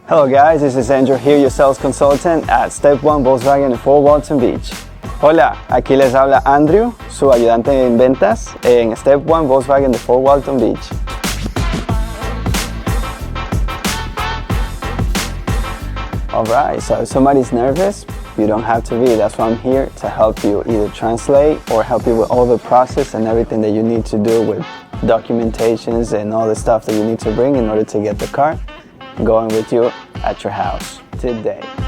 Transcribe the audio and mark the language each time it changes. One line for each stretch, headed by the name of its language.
English: Hello guys, this is Andrew here, your sales consultant at Step One Volkswagen in Fort Walton Beach.
Spanish: Hola, aquí les habla Andrew, su ayudante en ventas en Step One Volkswagen de Fort Walton Beach.
English: Alright, so if somebody's nervous, you don't have to be. That's why I'm here to help you either translate or help you with all the process and everything that you need to do with documentations and all the stuff that you need to bring in order to get the car going with you at your house today.